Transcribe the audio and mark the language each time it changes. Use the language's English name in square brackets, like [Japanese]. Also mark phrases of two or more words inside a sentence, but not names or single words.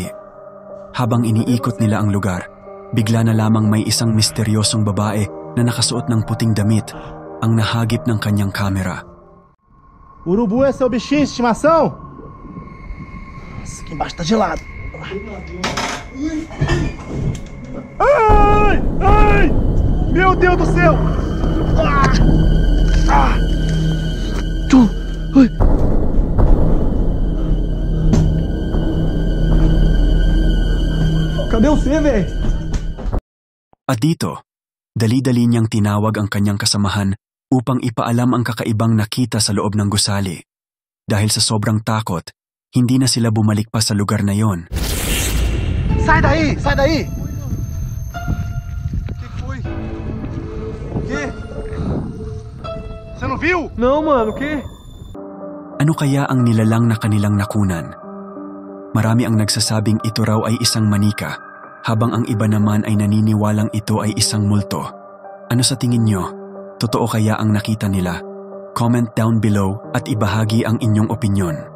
[Filipino] Habang iniikot nila ang lugar, bigla na lamang may isang misteryosong babae na nakasuot ng puting damit ang nahagip ng kanyang kamera. [Portuguese] Urubu é seu bichinho de estimação? Nossa, aqui embaixo tá gelado. Ai! Ai! Meu Deus do céu! Ah! Ah! Ai! Cadê você, velho? [Filipino] At dito, dali-dali niyang tinawag ang kanyang kasamahan upang ipaalam ang kakaibang nakita sa loob ng gusali. Dahil sa sobrang takot, hindi na sila bumalik pa sa lugar na yon. [Portuguese] Sai daí! Sai daí! O que foi? O quê? Você não viu? Não, mano, o quê? [Filipino] Ano kaya ang nilalang na kanilang nakunan? Marami ang nagsasabing ito raw ay isang manika, habang ang iba naman ay naniniwalang ito ay isang multo. Ano sa tingin nyo? Totoo kaya ang nakita nila? [English] Comment down below [Filipino] at ibahagi ang inyong opinyon.